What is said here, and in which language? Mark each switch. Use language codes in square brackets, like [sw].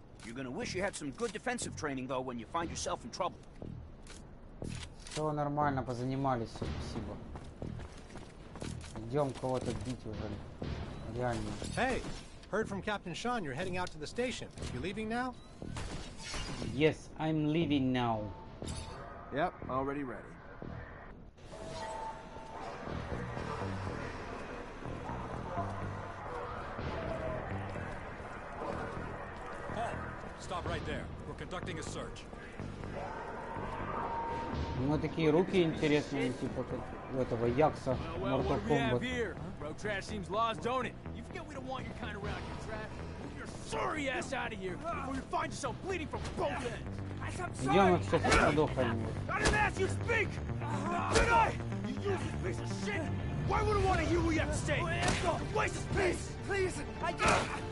[en] You're gonna wish you had some good defensive training, though, when you find yourself in trouble. [ru] Все нормально, позанимались, спасибо. Идем кого-то бить уже. Реально. [en] Hey, heard from Captain Sean you're heading out to the station. You leaving now? Yes, I'm leaving now. Yep, already ready. Stop right there. We're conducting a search. [ru] У него такие руки интересные, типа как у этого Якса Mortal Kombat. [en] Road trash seems lost, don't it? You forget we don't want your kind around here, trash. Move your sorry ass out of here before you find yourself bleeding from both ends. [ru] Идем их всех подохаем. [en] I didn't ask you to speak! Did I? You useless piece of shit! Why would I want to hear what you have to say? Waste of space! Please! I just...